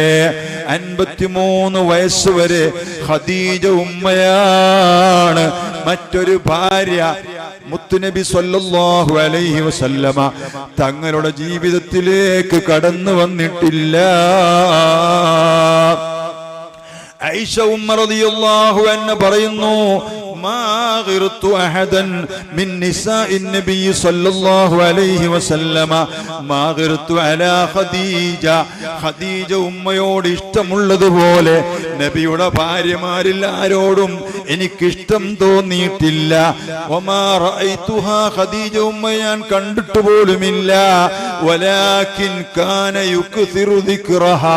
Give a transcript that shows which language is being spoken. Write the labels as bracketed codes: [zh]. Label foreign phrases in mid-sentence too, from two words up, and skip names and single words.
[ml] 53 വയസ്സ് വരെ ഖദീജ ഉമ്മയാണ്. മറ്റൊരു ഭാര്യ മുത്തുനബി [ar] صلى الله عليه وسلم [ml] തങ്ങളുടെ ജീവിതത്തിലേക്ക് കടന്നു വന്നിട്ടില്ല. ആയിഷ ഉമ്മ [ar] رضي الله عنها [ml] പറയുന്നു, [ar] ما غرت أحدا من نساء النبي صلى الله عليه وسلم ما غرت على خديجة. [ml] ഖദീജ ഉമ്മയോട് ഇഷ്ടമുള്ളതുപോലെ നബിയുടെ ഭാര്യമാരിൽ ആരോടും എനിക്കിഷ്ടം തോന്നിയിട്ടില്ല. [ar] وما رأيتها, [ml] ഖദീജ ഉമ്മ ഞാൻ കണ്ടിട്ട് പോലുമില്ല. [ar] ولكن كان يكثر ذكرها.